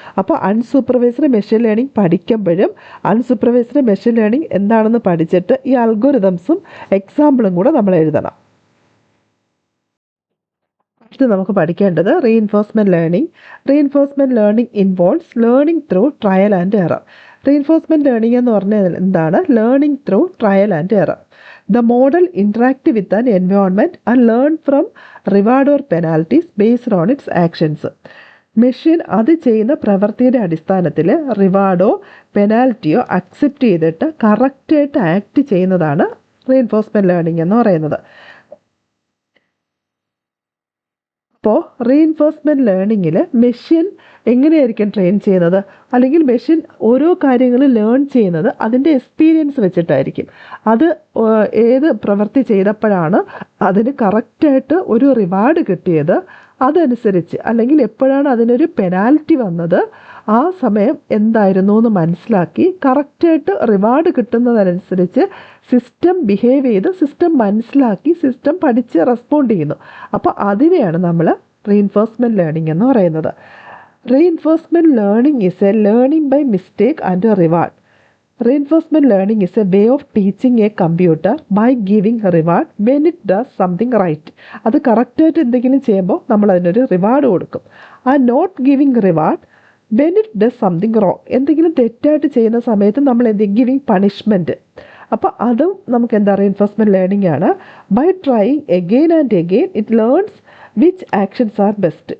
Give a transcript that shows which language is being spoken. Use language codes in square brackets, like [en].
[ml] അപ്പോൾ unsupervised machine learning പഠിക്കുമ്പോഴും unsupervised machine learning എന്താണെന്ന് പഠിച്ചിട്ട് ഈ അൽഗോരിതംസും എക്സാമ്പിളും കൂടെ നമ്മൾ എഴുതണം. ഇത് നമുക്ക് പഠിക്കേണ്ടത് [en] Reinforcement learning. Reinforcement learning involves learning through trial and error. [ml] Reinforcement learning എന്ന് പറഞ്ഞാൽ എന്താണ്? [en] Learning through trial and error. The model interact with an environment and learn from reward or penalties based on its actions. [ml] Machine അത് ചെയ്യുന്ന പ്രവൃത്തിയുടെ അടിസ്ഥാനത്തിൽ റിവാർഡോ പെനാൽറ്റിയോ accept ചെയ്തിട്ട് കറക്റ്റായിട്ട് act ചെയ്യുന്നതാണ് റീഇൻഫോഴ്സ്മെൻറ്റ് ലേണിംഗ് എന്ന് പറയുന്നത്. ഇപ്പോൾ റീഇൻഫോഴ്സ്മെൻറ്റ് ലേണിങ്ങിൽ മെഷീൻ എങ്ങനെയായിരിക്കും ട്രെയിൻ ചെയ്യുന്നത്, അല്ലെങ്കിൽ മെഷീൻ ഓരോ കാര്യങ്ങൾ ലേൺ ചെയ്യുന്നത് അതിൻ്റെ എക്സ്പീരിയൻസ് വെച്ചിട്ടായിരിക്കും. അത് ഏത് പ്രവൃത്തി ചെയ്തപ്പോഴാണ് അതിന് കറക്റ്റായിട്ട് ഒരു റിവാർഡ് കിട്ടിയത്, അതനുസരിച്ച്, അല്ലെങ്കിൽ എപ്പോഴാണ് അതിനൊരു പെനാൽറ്റി വന്നത്, ആ സമയം എന്തായിരുന്നു എന്ന് മനസ്സിലാക്കി കറക്റ്റായിട്ട് റിവാർഡ് കിട്ടുന്നതനുസരിച്ച് സിസ്റ്റം ബിഹേവ് ചെയ്ത് സിസ്റ്റം മനസ്സിലാക്കി സിസ്റ്റം പഠിച്ച് റെസ്പോണ്ട് ചെയ്യുന്നു. അപ്പോൾ അതിനെയാണ് നമ്മൾ റീഇൻഫോഴ്സ്മെൻറ്റ് ലേണിംഗ് എന്ന് പറയുന്നത്. [en] Reinforcement learning is a learning by mistake and reward. Reinforcement learning is a way of teaching a computer by giving a reward when it does something right. [ml] അത് കറക്റ്റായിട്ട് എന്തെങ്കിലും ചെയ്യുമ്പോൾ നമ്മൾ അതിനൊരു റിവാർഡ് കൊടുക്കും. [en] Not giving reward when it does something wrong. [ml] എന്തെങ്കിലും തെറ്റായിട്ട് ചെയ്യുന്ന സമയത്ത് നമ്മൾ ഗിവിങ് പണിഷ്മെൻറ്റ്. അപ്പോൾ അതും നമുക്ക് എന്താ റീഇൻഫോഴ്സ്മെൻറ്റ് ലേണിംഗ് ആണ്. [en] By trying again and again it learns which actions are best.